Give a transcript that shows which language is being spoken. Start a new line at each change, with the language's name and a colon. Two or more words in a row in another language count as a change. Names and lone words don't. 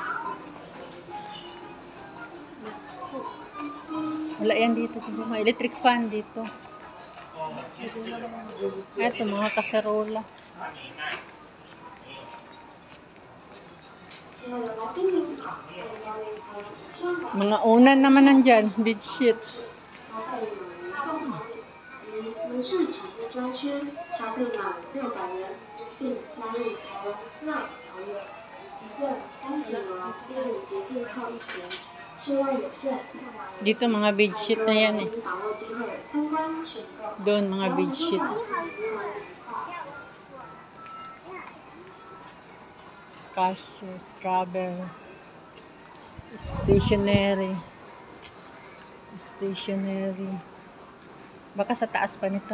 Filipino: Wala yan dito siguro. Electric fan dito. Eto, mga kaserola. Mga unan naman nandyan. Bedsheet.
Chinese: 门市产业专区，消费满600元，并加入台湾 Smart 条约，一份30额列入节庆后1天，数量有限。
Filipino: Dito mga bedsheet na yan eh.
Chinese: 把握机会参观选购。
Filipino: Doon mga bedsheet.
English: Cashews, strawberry.
Filipino: Stationery. Baka sa taas pa nito.